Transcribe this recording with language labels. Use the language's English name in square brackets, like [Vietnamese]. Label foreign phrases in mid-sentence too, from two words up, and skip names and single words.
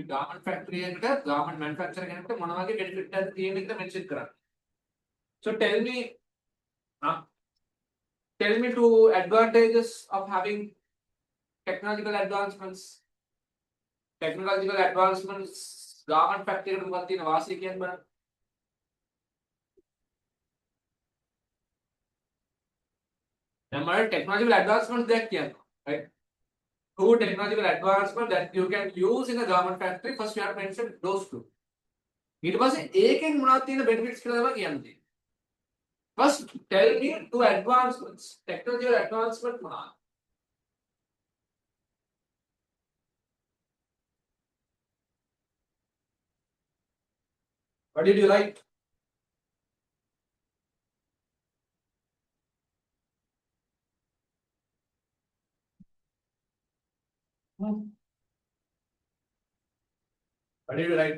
[English] Garment factory and garment manufacturing and benefit that mention karana. So tell me two advantages of having technological advancements. Technological advancements garment factory [Sinhala] එකට මොකක්ද තියෙන වාසිය කියන්නේ බලන්න. දැන් මම [English] technological advancements [Sinhala] දෙයක් කියනවා. [English] Right? Two technological advancements that you can use in a garment factory. First you have to mention those two. [Sinhala] ඊට පස්සේ ඒකෙන් මොනවද තියෙන benefits කියලා තමයි කියන්නේ. [English] First tell me two advancements. Technological advancement මොනවද? What did you write? What did you write?